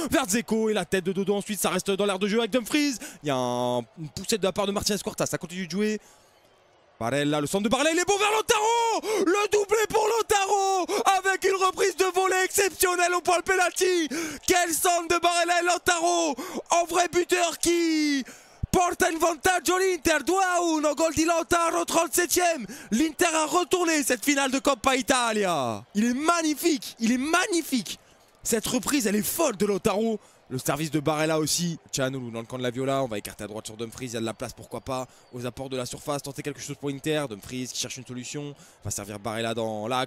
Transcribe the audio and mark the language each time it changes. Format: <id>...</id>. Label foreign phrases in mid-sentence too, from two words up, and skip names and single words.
<fr>Vers Dzeko et la tête de Dodo ensuite. Ça reste dans l'air de jeu avec Dumfries. Il y a une poussette de la part de Martinez Quarta. Ça continue de jouer. Barella, le centre de Barella il est bon vers Lautaro. Le doublé pour Lautaro. Avec une reprise de volée exceptionnelle au point de penalty. Quel centre de Barella et Lautaro. En vrai buteur</fr> <it>qui porta in vantaggio l'Inter, 2-1, gol di Lautaro, 37e.</it> <fr>L'Inter a retourné cette finale de Coppa Italia. Il est magnifique. Cette reprise, elle est folle de Lautaro. Le service de Barella aussi. Çalhanoğlu dans le camp de la Viola. On va écarter à droite sur Dumfries. Il y a de la place, pourquoi pas, aux apports de la surface. Tenter quelque chose pour Inter. Dumfries qui cherche une solution. Va servir Barella dans l'axe.</fr>